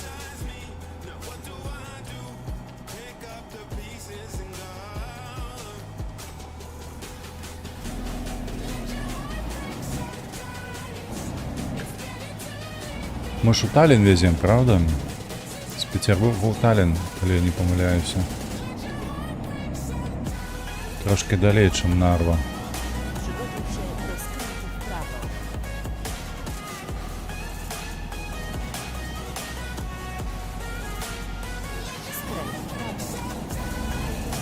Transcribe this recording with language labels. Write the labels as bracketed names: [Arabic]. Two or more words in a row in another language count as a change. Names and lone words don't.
[Russian] Мы ж у Таллин везем, правда? [Ukrainian] З Петербурга у Таллин, коли я не помиляюся. Трошки далей, чим Нарва. [Polish] Przygotuj się do skrętu w prawo. Skręć w prawo.